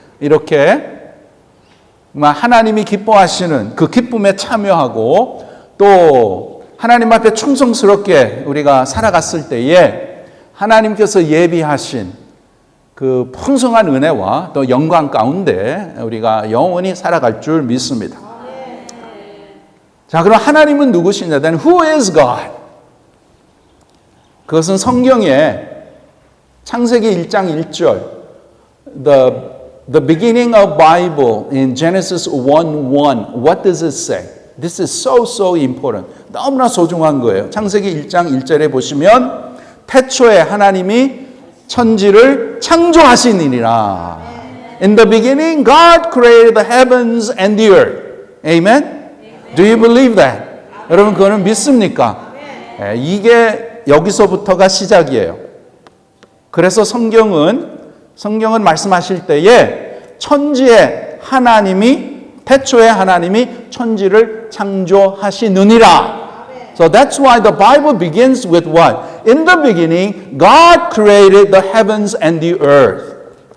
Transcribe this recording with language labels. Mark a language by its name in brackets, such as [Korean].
[Korean] 이렇게 하나님이 기뻐하시는 그 기쁨에 참여하고 또 하나님 앞에 충성스럽게 우리가 살아갔을 때에 하나님께서 예비하신 그 풍성한 은혜와 또 영광 가운데 우리가 영원히 살아갈 줄 믿습니다. 자, 그럼 하나님은 누구시냐? [English] Then who is God? [Korean] 그것은 성경에 창세기 1장 1절 [English] The beginning of Bible in Genesis 1:1. What does it say? This is so important. [Korean] 너무나 소중한 거예요. 창세기 1장 1절에 보시면 태초에 하나님이 천지를 창조하시니라. [English] In the beginning, God created the heavens and the earth. Amen? Do you believe that? [Korean] 여러분 그거는 믿습니까? 이게 여기서부터가 시작이에요. 그래서 성경은 말씀하실 때에 천지에 하나님이 태초에 하나님이 천지를 창조하시느니라. [English] So that's why the Bible begins with what? In the beginning, God created the heavens and the earth.